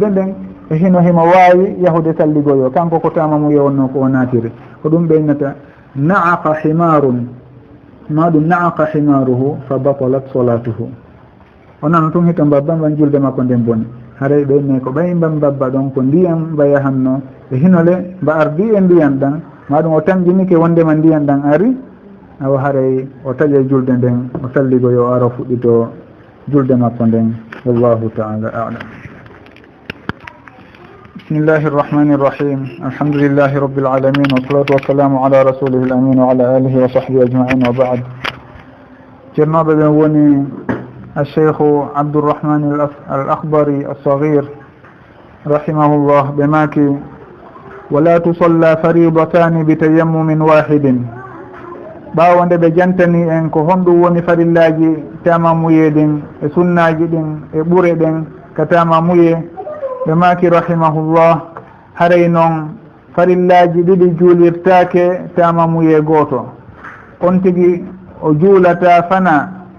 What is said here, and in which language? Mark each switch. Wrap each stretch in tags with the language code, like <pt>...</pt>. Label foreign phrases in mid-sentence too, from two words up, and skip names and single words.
<ff>nden e hino himo wawi yahude salligoyo kanko ko tamamuye wonno ko o naatiri ko ɗum ɓeynata</ff> <ar>نهق حمار</ar> <ff>ma ɗum</ff> <ar>نهق حماره فبطلت صلاته</ar> <ff>o nana tun hito mbabba mban julde makko nden boni haray ɓeyne ko ɓay mba mbabba ɗon ko ndiyam mba yahanno e hinole mba ardi e ndiyan ɗan maɗum o tanƴinike wondema ndiyan ɗan ari awa haray o taƴa julde nden o salligoyo o ara fuɗɗito julde makko nden</ff> <ar>والله تعالى أعلم بسم الله الرحمن الرحيم الحمد لله رب العالمين والصلاة والسلام على رسوله الأمين وعلى آله وصحبه أجمعين وبعد</ar> <ff>ceernoɓe ɓen woni</ff> <ar>الشيخ عبد الرحمن الأخضري الصغير رحمه الله بماكي ولا تصلى فريضتان بتيمم واحد</ar> <ff>ɓawonde ɓe jantani en ko honɗum woni farillaji tamamuye ɗin e sunnaji ɗin e ɓure ɗen ka tamamuye ɓe maki rahimahullah haray noon farillaji ɗiɗi juulirtake tamamuye goto on tigui o juulata fana</ff>